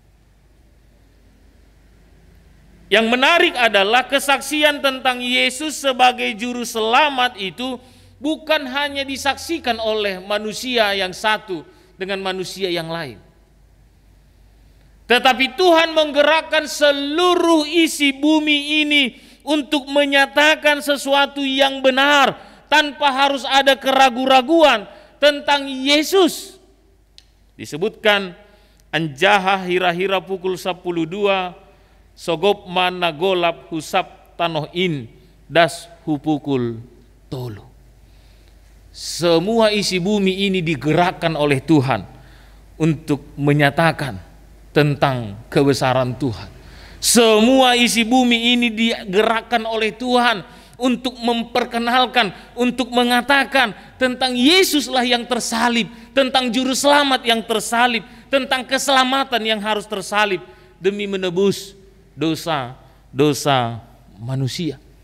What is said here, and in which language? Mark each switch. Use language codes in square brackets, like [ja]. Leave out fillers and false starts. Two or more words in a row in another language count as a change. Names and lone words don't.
[id] Yang menarik adalah kesaksian tentang Yesus sebagai juru selamat itu bukan hanya disaksikan oleh manusia yang satu dengan manusia yang lain. Tetapi Tuhan menggerakkan seluruh isi bumi ini untuk menyatakan sesuatu yang benar tanpa harus ada keraguan-raguan tentang Yesus. [sim] Disebutkan anjaha hira-hira pukul 12 sogop mana golap husap tanohin das hupukul tolu. [id] Semua isi bumi ini digerakkan oleh Tuhan untuk menyatakan tentang kebesaran Tuhan. Semua isi bumi ini digerakkan oleh Tuhan untuk memperkenalkan, untuk mengatakan tentang Yesuslah yang tersalib, tentang juru selamat yang tersalib, tentang keselamatan yang harus tersalib demi menebus dosa-dosa manusia.